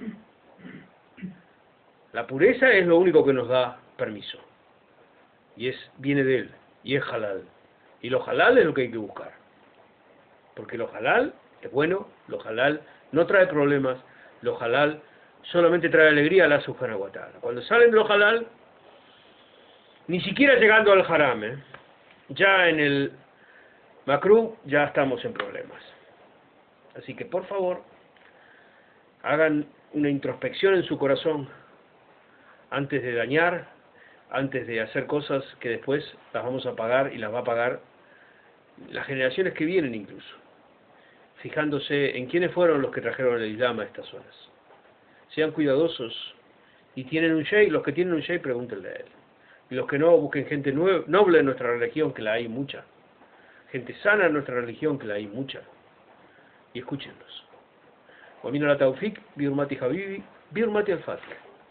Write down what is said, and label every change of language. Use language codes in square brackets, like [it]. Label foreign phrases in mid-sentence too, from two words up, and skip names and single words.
[es] La pureza es lo único que nos da permiso. Y viene de él, y es halal. Y lo halal es lo que hay que buscar. Porque lo halal es bueno, lo halal no trae problemas, lo halal solamente trae alegría a [ar] الله سبحانه وتعالى. [es] Cuando salen de lo halal, ni siquiera llegando al haram, ya en el makruh ya estamos en problemas. Así que por favor, hagan una introspección en su corazón antes de dañar, antes de hacer cosas que después las vamos a pagar y las va a pagar las generaciones que vienen incluso, fijándose en quiénes fueron los que trajeron el Islam a estas zonas. Sean cuidadosos y tienen un sheikh, los que tienen un sheikh pregúntenle a él. Y los que no, busquen gente noble en nuestra religión, que la hay mucha. Gente sana en nuestra religión, que la hay mucha. Y escúchenlos. [ar] ومن الله التوفيق بحرمة حبيبي بحرمة الفاتحة.